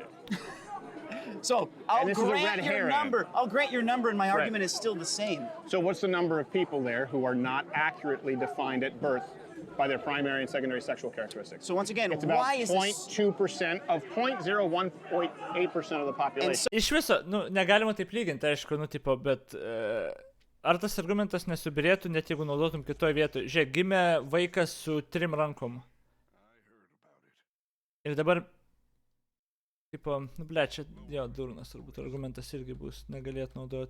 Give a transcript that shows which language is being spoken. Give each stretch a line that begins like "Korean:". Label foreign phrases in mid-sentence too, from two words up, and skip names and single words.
English: So I'll this is a red grant your herring. number. I'll grant your number, and my Right. argument is still the same. So what's the number of people there who are not accurately defined at birth by their primary and secondary sexual characteristics? So once again, It's about why is this? 0.2% of 0.018% of the population.
Lithuanian: Iš viso, nu, negalima taip lyginti, aišku, nu, tipo, bet ar tas argumentas nesubirėtų, net jeigu naudotum kitoje vietoje? Žiūrėk, gimė vaikas su 3 rankom. Ir dabar, tipo, nu, ble, čia, jo, durnas turbūt argumentas irgi bus, negalėtų naudoti.